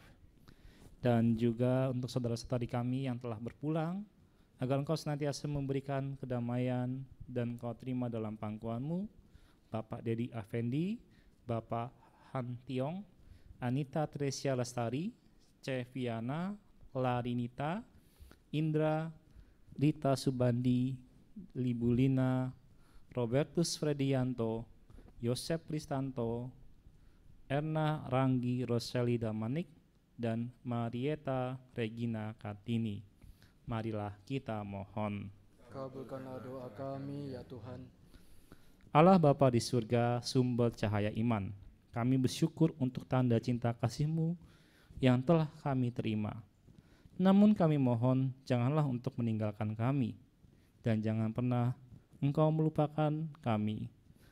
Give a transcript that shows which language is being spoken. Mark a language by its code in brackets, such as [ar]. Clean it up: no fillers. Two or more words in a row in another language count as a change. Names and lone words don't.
[id] Dan juga untuk saudara-saudari kami yang telah berpulang, agar Engkau senantiasa memberikan kedamaian dan Engkau terima dalam pangkuan-Mu, Bapak Dedi Afendi, Bapak Han Tiong, Anita Tresia Lestari, Ceviana, Larinita, Indra, Rita Subandi, Libulina, Robertus Fredianto, Yosep Listanto, Erna Ranggi Roseli Damanik, dan Marieta Regina Kartini. Marilah kita mohon. Kabulkanlah doa kami ya Tuhan. Allah Bapa di surga, sumber cahaya iman, kami bersyukur untuk tanda cinta kasih-Mu yang telah kami terima. Namun kami mohon, janganlah untuk meninggalkan kami, dan jangan pernah Engkau melupakan kami.